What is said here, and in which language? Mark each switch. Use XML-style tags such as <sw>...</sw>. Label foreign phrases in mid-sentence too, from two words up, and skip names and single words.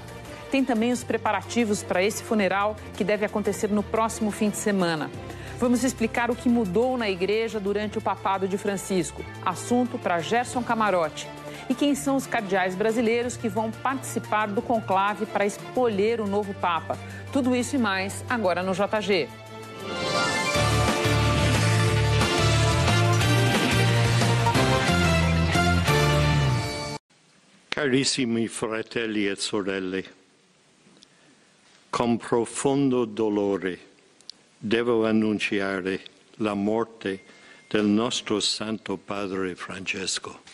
<pt>Tem também os preparativos para esse funeral, que deve acontecer no próximo fim de semana. Vamos explicar o que mudou na igreja durante o papado de Francisco. Assunto para Gerson Camarote. E quem são os cardeais brasileiros que vão participar do conclave para escolher o novo Papa? Tudo isso e mais agora no JG.</pt> <it>Carissimi fratelli e sorelle, con profondo dolore devo annunciare la morte del nostro Santo Padre Francesco.</it>